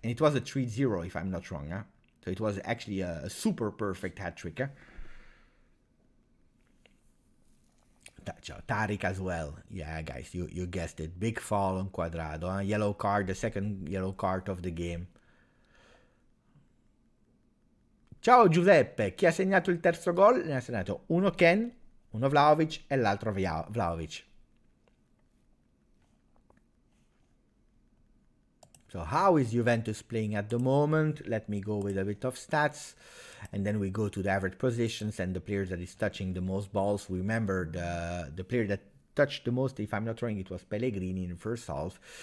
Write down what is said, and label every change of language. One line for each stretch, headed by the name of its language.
English: And it was a 3-0, if I'm not wrong. So it was actually a super perfect hat-trick. Tariq as well. Yeah, guys, you guessed it. Big foul on Quadrado. Yellow card, the second yellow card of the game.
Italian: Ciao Giuseppe, chi ha segnato il terzo gol? Ne ha segnato uno Kean, uno Vlahovic e l'altro Vlahovic.
English: So how is Juventus playing at the moment? Let me go with a bit of stats. And then we go to the average positions and the players that is touching the most balls. Remember the player that touched the most, if I'm not wrong, it was Pellegrini in the first half.